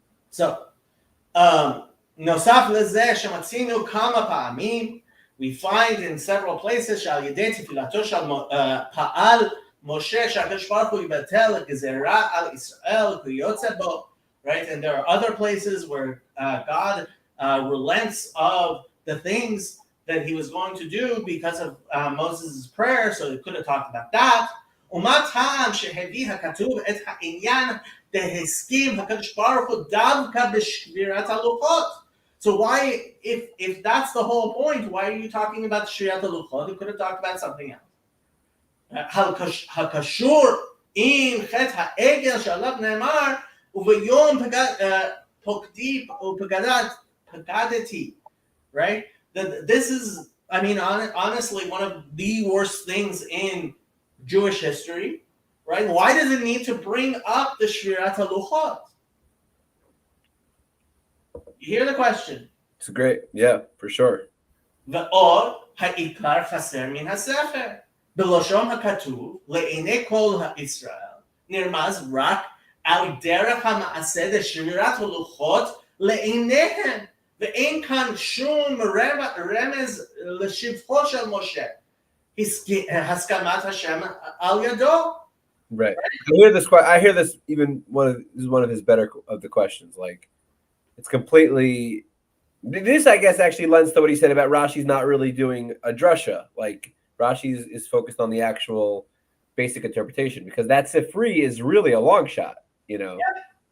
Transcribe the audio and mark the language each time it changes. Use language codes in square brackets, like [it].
[en] So, [he] נוסף לזה שמצינו כמה פעמים, [en] we find in several places [he] שעל ידי תפילתו של פעל משה שהקדוש ברוך הוא יבטל גזרה על ישראל כיוצא בו, [en] right? And there are other places where God relents of the things that he was going to do because of Moses' prayer, so he could have talked about that. [he] ומה טעם שהביא הכתוב את העניין להסכים הקדוש ברוך הוא דווקא בשבירת הלוחות? [en] So why, if that's the whole point, why are you talking about שבירת הלוחות? You could have talked about something else. [he] הקשור עם חטא העגל שעליו נאמר, וביום פקדי ופקדתי, [en] right? This is, I mean, honestly, one of the worst things in Jewish history, right? Why does it need to bring up the Shvirat HaLuchot? You hear the question? It's great. Yeah, for sure. [he] ועוד העיקר חסר מן הספר. בלשון הכתוב, לעיני כל ישראל, נרמז רק על דרך המעשה לשבירת הלוחות לעיניהם. ואין כאן שום רמז לשבחו של משה. הסכמת השם על ידו. [en] Right. I hear this even this is one of his better of the questions. Like, it's completely. This, I guess, actually lends to what he said about Rashi's not really doing a drasha. Like, Rashi is focused on the actual basic interpretation, because that Sifri is really a long shot, you know. Yeah.